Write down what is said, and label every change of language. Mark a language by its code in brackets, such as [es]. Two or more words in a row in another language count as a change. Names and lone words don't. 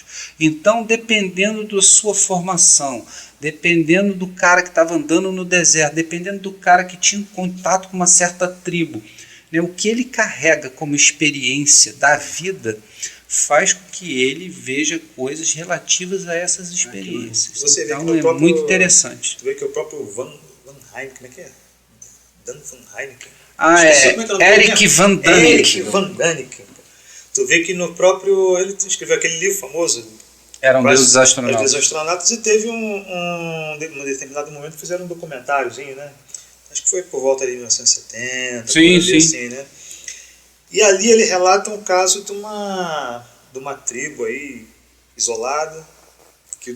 [pt] Então, dependendo da sua formação, dependendo do cara que estava andando no deserto, dependendo do cara que tinha contato com uma certa tribo, né, o que ele carrega como experiência da vida faz com que ele veja coisas relativas a essas experiências. Você então vê que muito interessante. Você vê que o próprio Van Heineken, como é que é? Dan Van Heineken. Eric Van Daniken. Eric Van Daniken. Tu vê que no próprio... Ele escreveu aquele livro famoso... Eram Deuses Astronautas. Deuses Astronautas, e teve um determinado momento fizeram um documentáriozinho, né? Acho que foi por volta de 1970. Sim. Assim, né? E ali ele relata um caso de uma tribo aí isolada, que